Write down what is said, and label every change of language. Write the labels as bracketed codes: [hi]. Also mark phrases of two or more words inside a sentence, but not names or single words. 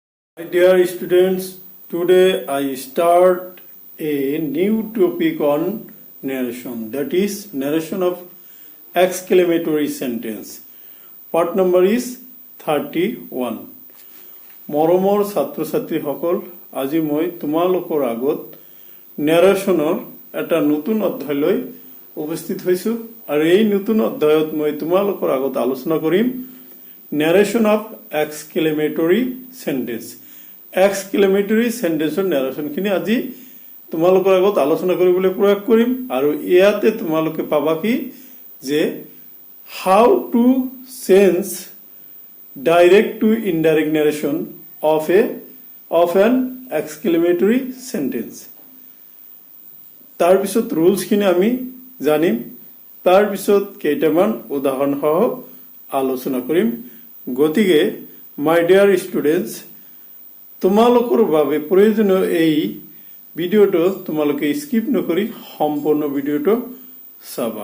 [en] My dear students, today I start a new topic on narration, that is narration of exclamatory sentence. Part number is 31. [as] মৰমৰ ছাত্ৰ ছাত্ৰীসকল, আজি মই তোমালোকৰ আগত নেৰেশ্যনৰ এটা নতুন অধ্যায় লৈ উপস্থিত হৈছো আৰু এই নতুন অধ্যায়ত মই তোমালোকৰ আগত আলোচনা কৰিম [en] narration of exclamatory sentence. Exclamatory sentence narration [as] খিনি আজি তোমালোকৰ আগত আলোচনা কৰিবলৈ প্ৰয়াস কৰিম আৰু ইয়াতে তোমালোকে পাবা কি যে [en] how to change direct to indirect narration of an exclamatory sentence. [as] তাৰ পিছত rules খিনি আমি জানিম, তাৰ পিছত কেইটামান উদাহৰণ সহ আলোচনা কৰিম। গতিকে [en] my dear students, [as] তোমালোকৰ বাবে প্ৰয়োজনীয় এই ভিডিঅ'টো তোমালোকে স্কিপ নকৰি সম্পূৰ্ণ ভিডিঅ'টো চাবা।